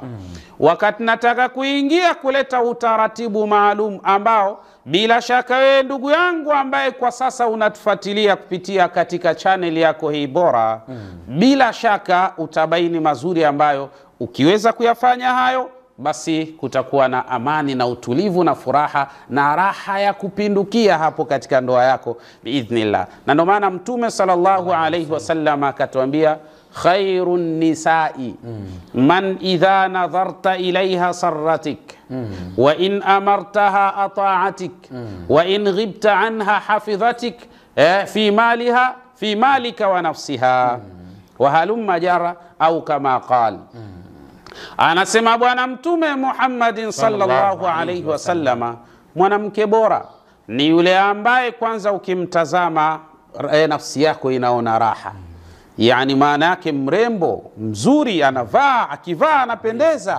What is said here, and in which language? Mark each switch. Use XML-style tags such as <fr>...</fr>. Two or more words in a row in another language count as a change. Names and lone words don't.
<sw>Wakati nataka kuingia kuleta utaratibu maalum ambao bila shaka wewe ndugu yangu ambaye kwa sasa unatufuatilia kupitia katika channel yako hii bora, bila shaka utabaini mazuri ambayo ukiweza kuyafanya hayo, basi kutakuwa na amani na utulivu na furaha na raha ya kupindukia hapo katika ndoa yako biidhnillah. Na ndio maana Mtume</sw> <ar>صلى الله عليه وسلم</ar> <sw>akatuambia,</sw> <ar>خير النساء من إذا نظرت إليها سرتك وإن أمرتها أطاعتك وإن غبت عنها حفظتك في مالها في مالك ونفسها وهلم جرا أو كما قال.</ar> <sw>Anasema Bwana Mtume Muhammadin</sw> <ar>صلى الله عليه وسلم,</ar> <sw>mwanamke bora ni yule ambaye kwanza ukimtazama nafsi yako inaona raha. Yani maana yake mrembo, mzuri, anavaa, akivaa anapendeza.</sw>